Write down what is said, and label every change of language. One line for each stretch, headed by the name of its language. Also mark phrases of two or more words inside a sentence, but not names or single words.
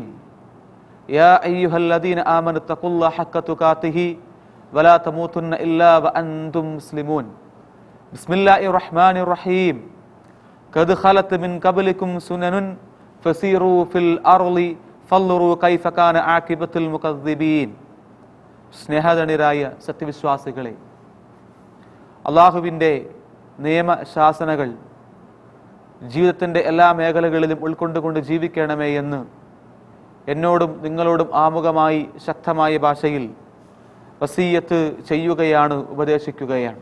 Arabic: يا أيها الذين آمنوا اتقوا الله حق تقاته ولا تموتن إلا وأنتم مسلمون. Bismillahirrahmanirrahim. قد خلت من قبلكم سنن فسيروا في الأرض فانظروا كيف كان عاقبة المكذبين.
Malayalam: സ്നേഹധന്യരായ സത്യവിശ്വാസികളെ, അള്ളാഹുവിൻ്റെ നിയമശാസനകൾ ജീവിതത്തിൻ്റെ എല്ലാ മേഖലകളിലും ഉൾക്കൊണ്ടുകൊണ്ട് ജീവിക്കണമേ എന്ന് എന്നോടും നിങ്ങളോടും ആമുഖമായി ശക്തമായ ഭാഷയിൽ വസീയത്ത് ചെയ്യുകയാണ്, ഉപദേശിക്കുകയാണ്.